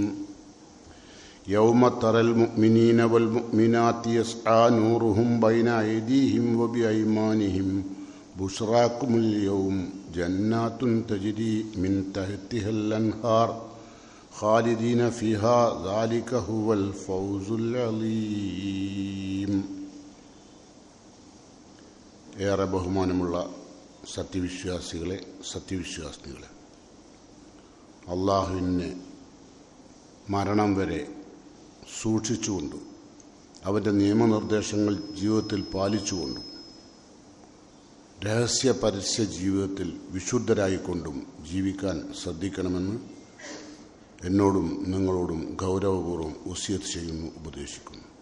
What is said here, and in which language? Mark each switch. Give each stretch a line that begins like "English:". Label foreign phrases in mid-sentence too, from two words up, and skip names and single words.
Arabic: يوم ترى المؤمنين والمؤمنات يسعى نورهم بين أيديهم وبأيمانهم بشراكم اليوم جنات تجري من تحتها الأنهار خالدين فيها ذلك هو الفوز العظيم.
Malayalam: ഏറെ ബഹുമാനമുള്ള സത്യവിശ്വാസികളെ, അള്ളാഹുവിനെ മരണം വരെ സൂക്ഷിച്ചുകൊണ്ടും അവൻ്റെ നിയമനിർദ്ദേശങ്ങൾ ജീവിതത്തിൽ പാലിച്ചുകൊണ്ടും രഹസ്യ പരസ്യ ജീവിതത്തിൽ വിശുദ്ധരായിക്കൊണ്ടും ജീവിക്കാൻ ശ്രദ്ധിക്കണമെന്ന് എന്നോടും നിങ്ങളോടും ഗൗരവപൂർവ്വം വസിയത്ത് ചെയ്യുന്നു, ഉപദേശിക്കുന്നു.